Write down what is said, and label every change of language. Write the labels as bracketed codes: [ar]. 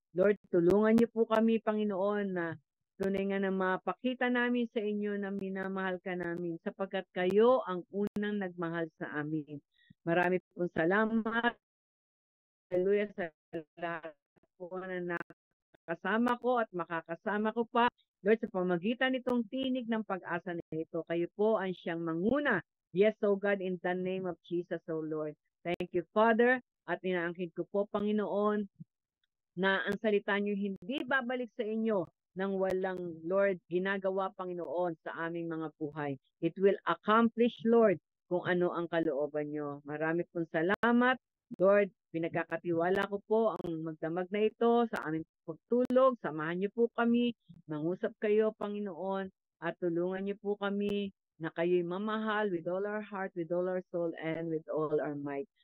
[tl] Lord, tulungan niyo po kami, Panginoon, na tunay nga na mapakita namin sa inyo na minamahal ka namin sapagkat kayo ang unang nagmahal sa amin. Marami pong salamat. Hallelujah sa lahat po na nakasama ko at makakasama ko pa. Lord, sa pamagitan nitong tinig ng pag-asa na ito, kayo po ang siyang manguna. [en] Yes, O God, in the name of Jesus, O Lord. Thank you, Father. [tl] At inaangkin ko po, Panginoon, na ang salita niyo hindi babalik sa inyo nang walang, Lord, ginagawa, Panginoon, sa aming mga buhay. [en] It will accomplish, [tl] Lord, kung ano ang kalooban niyo. Marami pong salamat. Lord, pinagkakatiwala ko po ang magdamag na ito sa aming pagtulog. Samahan niyo po kami. Mangusap kayo, Panginoon, at tulungan niyo po kami na kayo'y mamahal [en] with all our heart, with all our soul, and with all our might.